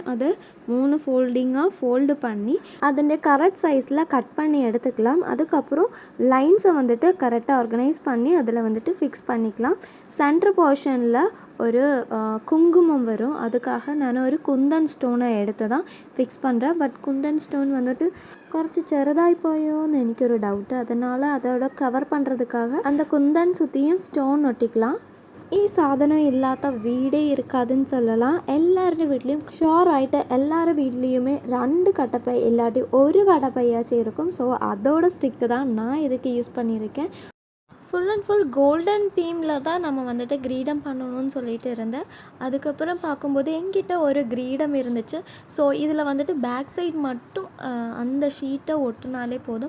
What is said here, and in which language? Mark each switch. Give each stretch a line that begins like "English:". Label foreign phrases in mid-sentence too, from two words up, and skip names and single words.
Tamil: அதை 3 ஃபோல்டிங்காக ஃபோல்டு பண்ணி அதோடைய
English: correct sizeil cut
Tamil: பண்ணி எடுத்துக்கலாம். அதுக்கப்புறம் லைன்ஸை வந்துட்டு கரெக்டாக ஆர்கனைஸ் பண்ணி அதில் வந்துட்டு ஃபிக்ஸ் பண்ணிக்கலாம்.
English: center portionil
Tamil: ஒரு குங்குமம் வரும், அதுக்காக நான் ஒரு குந்தன் ஸ்டோனை எடுத்து தான் ஃபிக்ஸ் பண்ணுறேன். பட் குந்தன் ஸ்டோன் வந்துட்டு
Malayalam: കുറച്ച് ചെറുതായി പോയോന്ന് എനിക്കൊരു ഡൗട്ട്.
Tamil: அதனால் அதோட கவர் பண்ணுறதுக்காக அந்த குந்தன் சுற்றியும் ஸ்டோன் ஒட்டிக்கலாம்.
Malayalam: ഈ സാധനം ഇല്ലാത്ത വീടേ
Tamil: இருக்காதுன்னு சொல்லலாம்.
Malayalam: എല്ലാവരുടെ വീട്ടിലും ഷുവറായിട്ട് എല്ലാവരുടെ
Tamil: വീട്ടിலையுமே 2 கட்டப்பை இல்லாட்டி ஒரு கட்டப்பையாச்சும் இருக்கும். ஸோ அதோட ஸ்டிக்கு தான் நான் இதுக்கு யூஸ் பண்ணியிருக்கேன்.
English: full and full golden themeil
Tamil: தான் நம்ம வந்துட்டு கிரீடம் பண்ணணும்னு சொல்லிட்டு இருந்தேன். அதுக்கப்புறம் பார்க்கும்போது என்கிட்ட ஒரு கிரீடம் இருந்துச்சு. ஸோ இதில் வந்துட்டு
English: back side
Tamil: மட்டும் அந்த ஷீட்டை ஒட்டினாலே போதும்.